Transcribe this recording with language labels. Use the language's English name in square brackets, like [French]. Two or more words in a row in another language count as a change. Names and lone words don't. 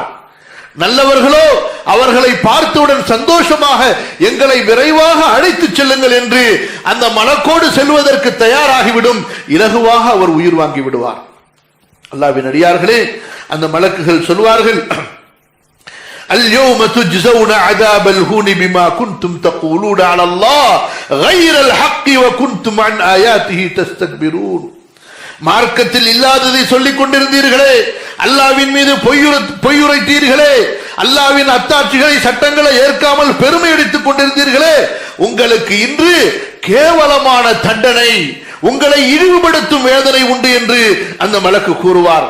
[Tamil] நல்லவர்களோ அவர்களை பார்த்தவுடன் சந்தோஷமாக எங்களை விரைவாக அழைத்துச் செல்லுங்கள் என்று அந்த மலக்கோடு செல்வதற்கு தயாராகிவிடும். இலகுவாக அவர் உயிர் வாங்கி விடுவார். அல்லாஹ்வின் அடியார்களே, அந்த மலக்குகள் சொல்வார்கள், [Arabic] اليوم تجزون عذاب الهون بما كنتم تقولون على الله غير الحق وكنتم عن آياته تستكبرون. [Tamil] மார்க்கத்தில் இல்லாததை சொல்லிக் கொண்டிருந்தீர்களே, அல்லாஹ்வின் மீது பொய்யுரைத்தீர்களே, அல்லாஹ்வின் அத்தாட்சிகளை, சட்டங்களை ஏற்காமல் பெருமை அடித்துக் கொண்டிருந்தீர்களே, உங்களுக்கு இன்று கேவலமான தண்டனை, உங்களை இழிவுபடுத்தும் வேதனை உண்டு என்று அந்த மலக்கு கூறுவார்.